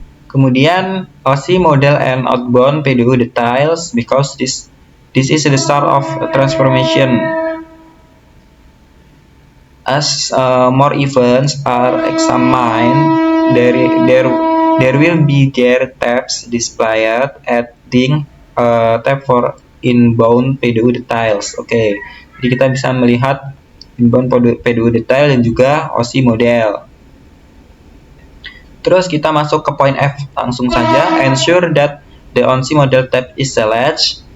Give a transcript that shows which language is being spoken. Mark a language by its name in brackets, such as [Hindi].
[Indonesian] Kemudian [English] OSI model and outbound PDO details, because this is the start of transformation. As more events are examined, there will be tabs displayed, adding tab for inbound PDO details. [Indonesian] Oke, jadi kita bisa melihat inbound PDO detail dan juga OSI model. Terus kita masuk ke poin F langsung saja. [English] Ensure that the OSI model tab is selected.